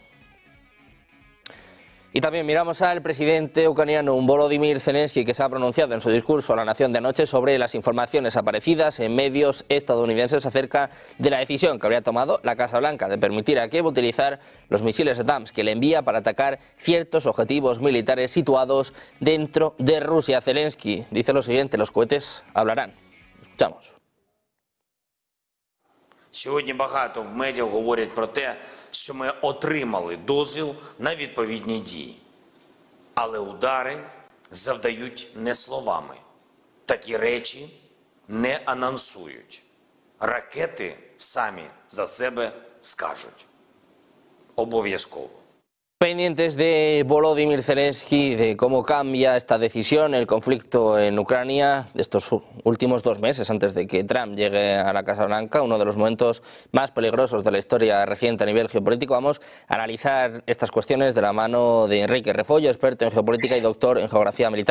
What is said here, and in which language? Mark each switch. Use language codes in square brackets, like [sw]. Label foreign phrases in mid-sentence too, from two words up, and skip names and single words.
[es] Y también miramos al presidente ucraniano Volodymyr Zelensky, que se ha pronunciado en su discurso a la nación de anoche sobre las informaciones aparecidas en medios estadounidenses acerca de la decisión que habría tomado la Casa Blanca de permitir a Kiev utilizar los misiles ATACMS que le envía para atacar ciertos objetivos militares situados dentro de Rusia. Zelensky dice lo siguiente: los cohetes hablarán. Escuchamos. [uk] Сьогодні багато в медіа говорять про те, що ми отримали дозвіл на відповідні дії. Але удари завдають не словами. Такі речі не анонсують. Ракети самі за себе скажуть. Обов'язково. [es] Pendientes de Volodymyr Zelensky, de cómo cambia esta decisión, el conflicto en Ucrania, de estos últimos 2 meses antes de que Trump llegue a la Casa Blanca, uno de los momentos más peligrosos de la historia reciente a nivel geopolítico. Vamos a analizar estas cuestiones de la mano de Enrique Refollo, experto en geopolítica y doctor en geografía militar.